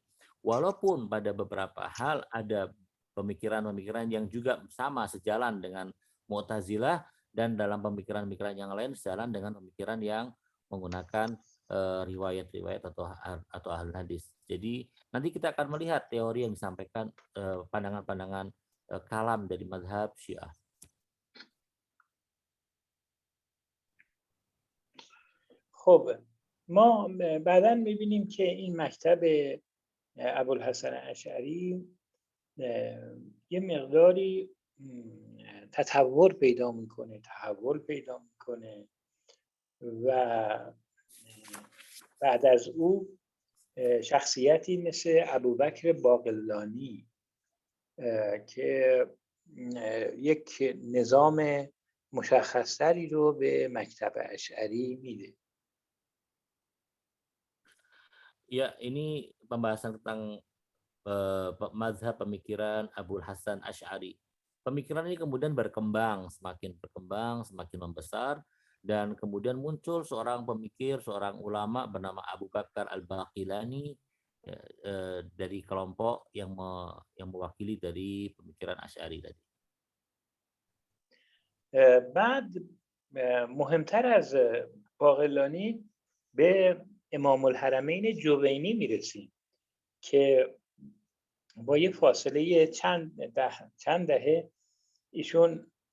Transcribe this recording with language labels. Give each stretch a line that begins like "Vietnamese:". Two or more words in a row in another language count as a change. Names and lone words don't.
Indonesian: Walaupun pada beberapa hal ada pemikiran-pemikiran yang juga sama sejalan dengan Mu'tazilah, dan dalam pemikiran-pemikiran yang lain sejalan dengan pemikiran yang menggunakan riwayat-riwayat atau ahli hadis. Jadi nanti kita akan melihat teori yang disampaikan, pandangan-pandangan kalam dari mazhab Syiah.
Persian: خب ما بعدا می‌بینیم که این مکتب ابوالحسن اشعری یه مقداری تطور پیدا میکنه، تحول پیدا میکنه و بعد از او شخصیتی مثل ابوبکر باقلانی که یک نظام مشخصتری رو به مکتب اشعری میده.
Indonesian: Ya, ini pembahasan tentang mazhab pemikiran Abul Hasan Asy'ari. Pemikiran ini kemudian berkembang, semakin membesar, dan kemudian muncul seorang pemikir, seorang ulama bernama Abu Bakar Al-Baqilani dari kelompok yang mewakili dari pemikiran Asy'ari tadi.
Persian: بعد مهمتر از باقلانی به امام الحرمین جوینی میرسیم که با یه فاصله چند دهه ایشون